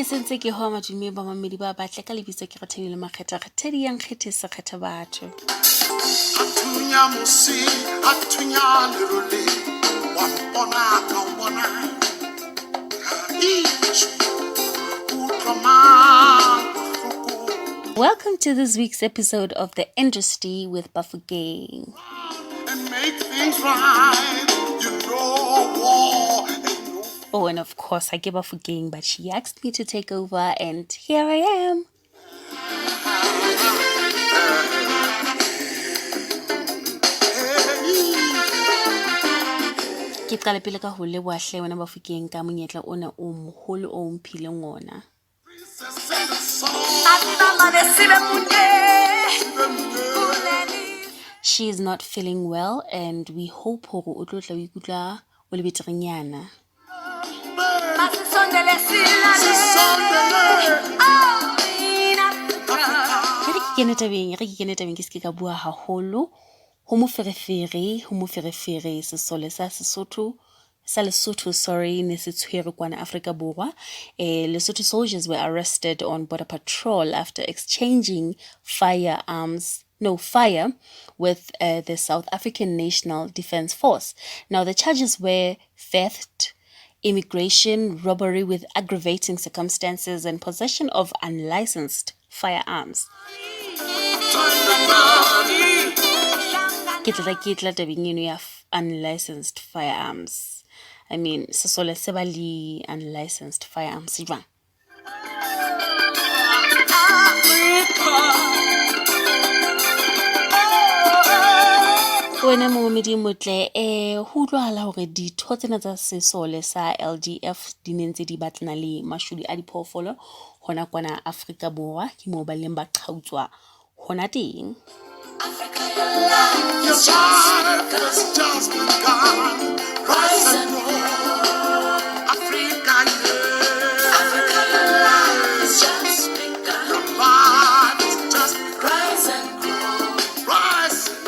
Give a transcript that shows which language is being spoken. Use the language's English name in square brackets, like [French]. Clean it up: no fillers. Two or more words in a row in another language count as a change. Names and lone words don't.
[Southern Sotho] ntse ke hoa madume ba mamedi ba batle ka lebitso ke Rethabile Makhetha Rethabile yang kgethisa kgetha batho Athunya musi athunya lerole wa bona ka bona [English] Welcome to this week's episode of The Industry with Bafokeng. And make things right, you know war. Oh, and of course, I give Bafokeng, but she asked me to take over, and here I am. [Southern Sotho] Ke qala pele ka ho leboha hle wena Bafokeng ka monyetla ona o moholo o mphileng ona. [English] She is not feeling well, and we hope [Southern Sotho] hore o tlo tla o ikutlwa o le beterenyana. Re ke kene tabeng ke se ka bua haholo ho moferefere sesole sa Lesotho, sorry, ne se tshwere kwana Afrika Borwa. [English] Lesotho soldiers were arrested on border patrol after exchanging fire with the South African National Defence Force. Now, the charges were theft, immigration, robbery with aggravating circumstances, and possession of unlicensed firearms. [Southern Sotho] Kitla tabeng eno ya [English] unlicensed firearms. I mean, [Southern Sotho] sesole se ba le [English] unlicensed firearms [Southern Sotho] jwang. Wena momedi motle ho utlwahala hore ditho tsena tsa sesole sa LDF di nentse di batlana le mashudi a diphoofolo hona kwana Afrika Borwa ke moo ba leng ba qhautswa hona teng. [English] Africa, your life has just begun. Rise and grow. Africa, your life has just begun. Your life has just begun. Rise and grow. Rise.